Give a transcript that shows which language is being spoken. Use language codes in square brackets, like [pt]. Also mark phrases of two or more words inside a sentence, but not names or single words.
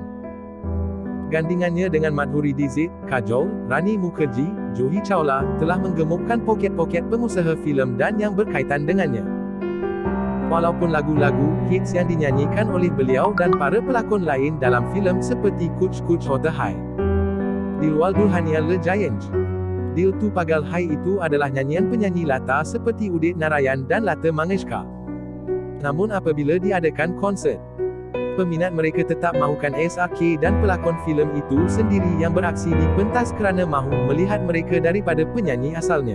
[ms] Gandingannya dengan Madhuri Dixit, Kajol, Rani Mukherjee, Juhi Chawla, telah menggemukkan poket-poket pengusaha filem dan yang berkaitan dengannya. Walaupun lagu-lagu hits yang dinyanyikan oleh beliau dan para pelakon lain dalam filem seperti Kuch Kuch Hota Hai, Dilwal Dulhania Le Jayenge, Dil Tu Pagal Hai itu adalah nyanyian penyanyi latar seperti Udit Narayan dan Lata Mangeshkar. Namun apabila diadakan konsert, peminat mereka tetap mahukan SRK dan pelakon filem itu sendiri yang beraksi di pentas kerana mahu melihat mereka daripada penyanyi asalnya.